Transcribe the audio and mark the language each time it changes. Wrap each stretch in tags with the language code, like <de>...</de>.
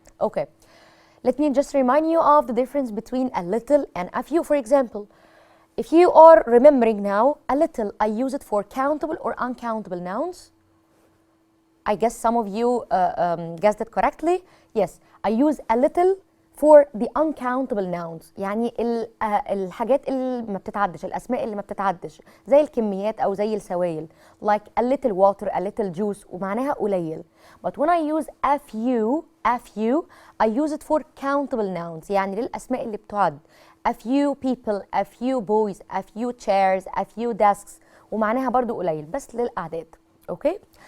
<en>Okay, let me just remind you of the difference between a little and a few. For example, if you are remembering now, a little, I use it for countable or uncountable nouns. I guess some of you guessed it correctly. Yes, I use a little for the uncountable nouns.</en> <ar>يعني الحاجات اللي ما بتتعدش, الأسماء اللي ما بتتعدش, زي الكميات أو زي السوائل.</ar> <en>Like a little water, a little juice,</en> <ar>ومعناها قليل.</ar> <en>But when I use a few, I use it for countable nouns.</en> <ar>يعني للأسماء اللي بتعد.</ar> <en>A few people, a few boys, a few chairs, a few desks,</en> <ar>ومعناها برضو قليل, بس للأعداد.</ar> <en>Okay?</en>